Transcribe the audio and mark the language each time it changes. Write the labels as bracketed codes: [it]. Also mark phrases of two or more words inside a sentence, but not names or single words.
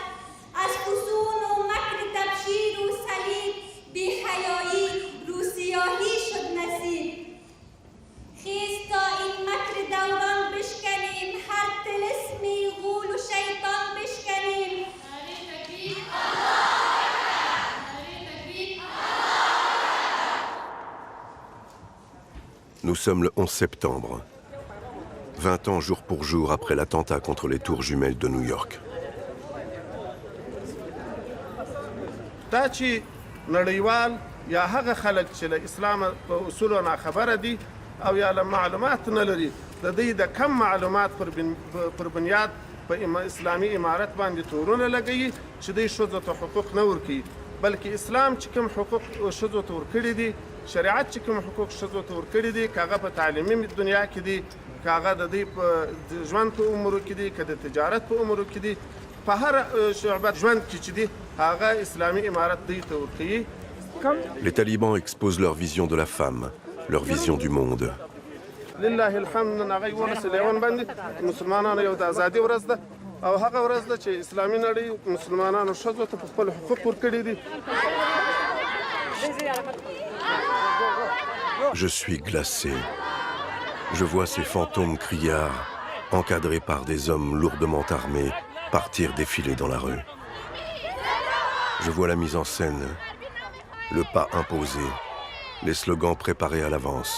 [fa] از فسون و مکر تبشیر و صلیب بی‌حیایی روسیاهی شد نصیب. خیز تا این مکر دوران بشکنیم، هر طلسمی غول و شیطان بشکنیم. [fr] Nous sommes le 11 septembre, 20 ans jour pour jour après l'attentat contre les tours jumelles de New York. [ps] دا چې نړیوال یا هغه خلک چې له اسلام په اصولو ناخبره دي او یا له معلومات نه لري، د دوی د کم معلومات پر بنیاد په اسلامي امارت باندې تورونه لګوي چې دوی ښځو ته حقوق نه ورکوي، بلکې اسلام چې کوم حقوق ښځو ته ورکړي دي، شریعت چې کوم حقوق ښځو ته ورکړي دي، که هغه په تعلیمي دنیا کې دي، که هغه د دوی په ژوند په امورو کې دي، که د تجارت په امورو کې دي، په هر شعبه ژوند کې چې دي هغه اسلامي امارت دوی ته ورکوي. [fr] Les talibans exposent leur vision de la femme, leur vision du monde. [ar] لله الحمد [ps] نن هغه 11 باندې مسلمانانو یو د ازادي ورځ ده او هغه ورځ ده چې اسلامي نړۍ مسلمانانو ښځو ته په خپل حقوق ورکړي دي. [fr] Je suis glacé. Je vois ces fantômes criards, encadrés par des hommes lourdement armés, partir défiler dans la rue. Je vois la mise en scène, le pas imposé, les slogans préparés à l'avance.